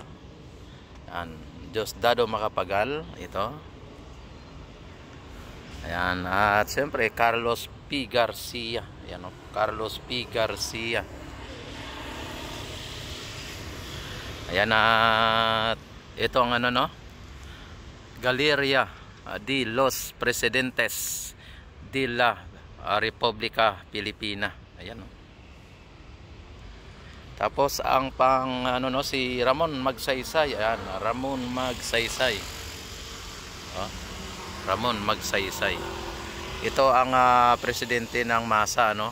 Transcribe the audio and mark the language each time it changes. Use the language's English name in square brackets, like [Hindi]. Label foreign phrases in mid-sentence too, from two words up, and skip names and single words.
[Filipino] Yan, Diosdado Macapagal, ito. Ayan, at siyempre Carlos P. Garcia. Ayan, Carlos P. Garcia. Ayan, at ito ang ano, no, Galeria de los Presidentes de la República Filipina. Ayan, Tapos ang pang ano, no, si Ramon Magsaysay. Ayan, Ramon Magsaysay. Ramon Magsaysay. Ito ang presidente ng MASA, no.